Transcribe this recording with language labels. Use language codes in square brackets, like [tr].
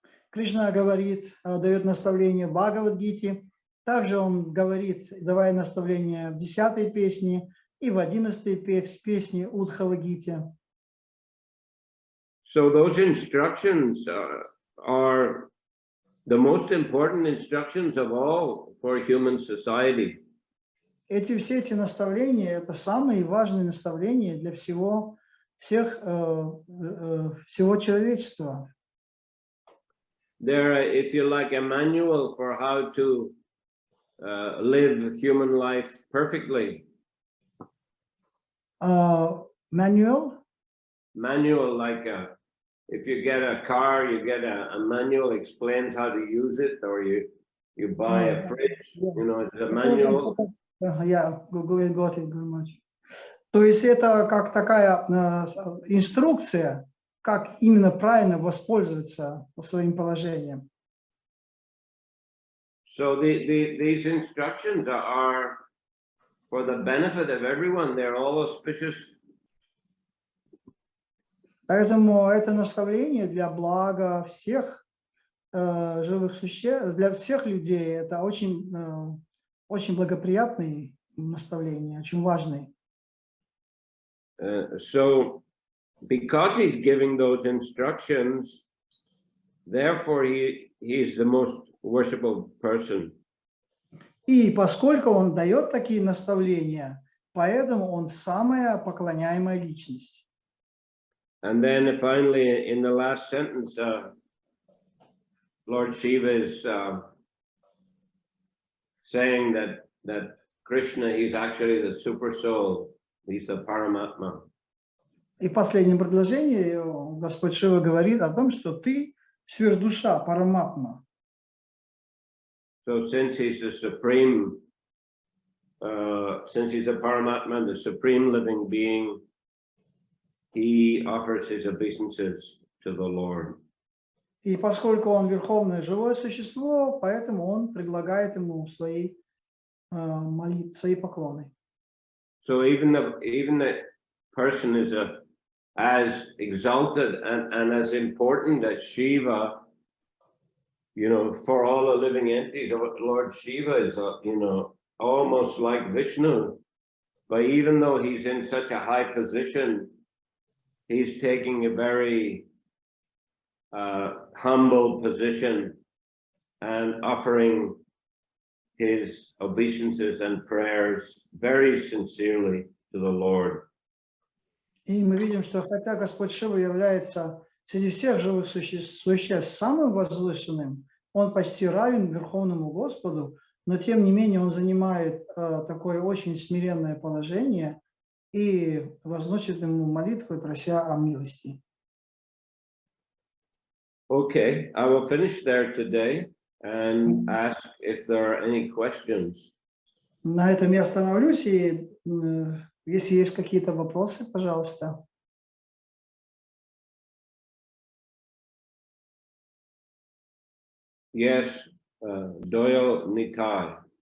[ru] Кришна говорит, дает наставление в Бхагавад-гите. Также он говорит, давая наставление в 10-й песне и в 11-й песне Удхава-гите. [en] So those instructions are the most important instructions of all for human society. [ru] Все эти наставления – это самые важные наставления для всего всего человечества. [en] They're, if you like, a manual for how to live human life perfectly. Manual? Manual, like if you get a car, you get a manual explains how to use it, or you buy a fridge, you know, it's a manual. Yeah, got it very much. [ru] То есть это как такая инструкция, как именно правильно воспользоваться своим положением. [en] So these instructions are for the benefit of everyone. They're all auspicious. [ru] Поэтому это наставление для блага всех живых существ, для всех людей. Это очень, очень благоприятные наставления, очень важные. [en] So because he's giving those instructions, therefore he's the most worshipful person. [ru] И поскольку он дает такие наставления, поэтому он самая поклоняемая личность. [en] And then finally, in the last sentence, Lord Shiva is saying that Krishna, he's actually the super soul, he's the Paramatma. [ru] И в последнем предложении Господь Шива говорит о том, что ты сверхдуша, параматма. [en] So since he's the supreme, since he's a Paramatma, the supreme living being, he offers his obeisances to the Lord. [ru] И поскольку он верховное живое существо, поэтому он предлагает ему свои молитвы, свои поклоны. [en] So even the person is as exalted and as important as Shiva, you know, for all the living entities. Lord Shiva is, you know, almost like Vishnu, but even though he's in such a high position, he's taking a very humble position and offering his obeisances and prayers very sincerely to the Lord. [ru] И мы видим, что хотя Господь Шива является среди всех живых существ самым возвышенным, он почти равен Верховному Господу, но тем не менее он занимает такое очень смиренное положение и возносит ему молитвы, прося о милости. [en] Okay, I will finish there today and ask if there are any questions. [ru] На этом я остановлюсь, и если есть какие-то вопросы, пожалуйста. [en] Yes, Doyle Nitai.